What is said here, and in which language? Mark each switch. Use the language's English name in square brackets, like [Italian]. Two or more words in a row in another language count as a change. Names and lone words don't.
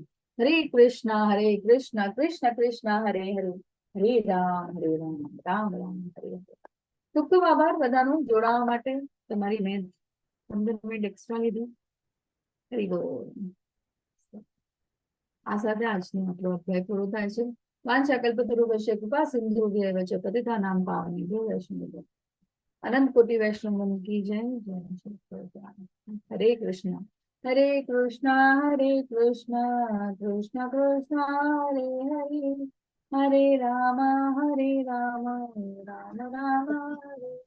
[Sanskrit] હરે કૃષ્ણ કૃષ્ણ કૃષ્ણ હરે હરે, હરે રામ રામ રામ હરે હરે. [Gujarati] ખૂબ ખૂબ આભાર બધાનો જોડાવા માટે. તમારી મેં 15 [English] minute extra [Gujarati] લીધી. હરી બોલ. આ સાથે આજનો આપણો અધ્યાય પૂરો થાય છે. [Sanskrit] વાંછાકલ્પતરુભ્યશ્ચ કૃપા સિંધુભ્યૈવ ચ પતિતાનાં પાવનેભ્યો વૈષ્ણવેભ્યો [Hindi] अनंत कोटी वैष्णव की जय. [Sanskrit] હરે કૃષ્ણ હરે કૃષ્ણ કૃષ્ણ કૃષ્ણ હરે હરે, હરે રામ રામ રામ રામ હરે હરે.